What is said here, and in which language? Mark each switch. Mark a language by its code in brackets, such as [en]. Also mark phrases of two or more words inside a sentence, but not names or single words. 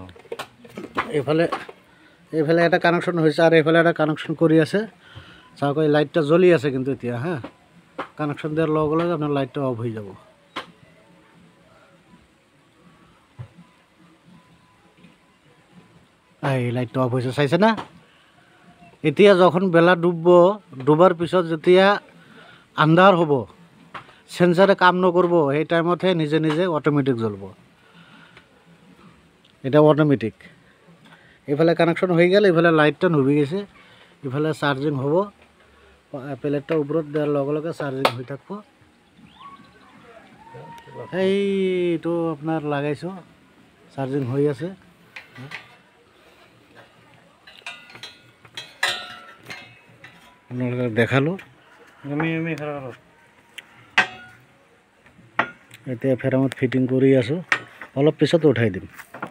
[as] এফালে একটা কানেকশন হয়েছে আর এফালে একটা কানেকশন করি আছে। চাওক এই লাইটটা জ্বলি আছে কিন্তু এতিয়া। হ্যাঁ, কানেকশন দেওয়ার লগে লগে আপনার লাইটটা অফ হয়ে যাব। এই লাইটটা অফ হয়েছে, চাইছে না? এতিয়া যখন বেলা ডুবার পিছত যেতিয়া আন্ধার হব, সেন্সারে কাম নকরব, সেই টাইমতহে নিজে নিজে অটোমেটিক জ্বলব। এটা অটোমেটিক। এফালে কানেকশন হয়ে গেল, এফালে লাইটটা নুবি গেছে, এফালে চার্জিং হব। প্লেটটা উপরত দেওয়ার লগে লগে চার্জিং হয়ে থাকবো। এইটো আপনার লাগাইছো, চার্জিং হয়ে আছে। আপনাদের দেখালো। এতিয়া ফেরামত ফিটিং কৰি আছো, অলপ পিছত উঠাই দিম।